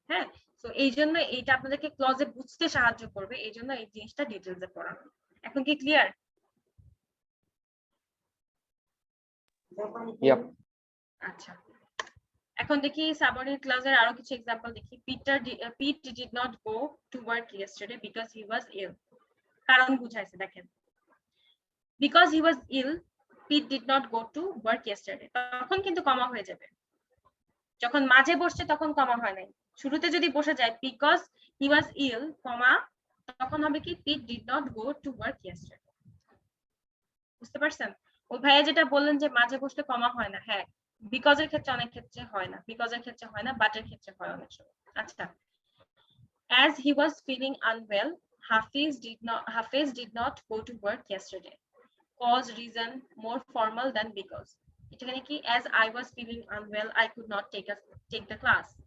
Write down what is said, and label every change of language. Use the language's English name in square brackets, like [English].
[Bangla] হ্যাঁ তো এই জন্য এইটা আপনাদেরকে ক্লজে বুঝতে সাহায্য করবে, এই জন্য এই জিনিসটা ডিটেলসে পড়ানো। এখন কি ক্লিয়ার? [English] Yep. [Bangla] আচ্ছা এখন দেখি সাবঅর্ডিনেট ক্লজের আরো কিছু এক্সাম্পল দেখি। [English] Pete did not go to work yesterday because he was ill. [Bangla] কারণ বুঝাইছে দেখেন, [English] because he was ill Pete did not go to work yesterday, [Bangla] তখন কিন্তু কমা হয়ে যাবে, যখন মাঝে বসছে তখন কমা হয় নাই, শুরুতে যদি বসে যায় [English] because he was ill, [Bangla] তখন হবে কি [English] Pete did not go to work yesterday. [Bangla] বুঝতে পারছেন? ও ভাইয়া যেটা বললেন যে মাঝে বসলে কমা হয় না, হ্যাঁ বিকজ এর ক্ষেত্রে অনেক ক্ষেত্রে হয় না, বিকজ এর ক্ষেত্রে হয় না, বাট এর ক্ষেত্রে হয় অনেক সময়। [English] আচ্ছা, as he was feeling unwell, Hafiz did not go to work yesterday. Cause, reason, more formal than because. [Bangla] এখানে কি [English] as I was feeling unwell, I could not take the class.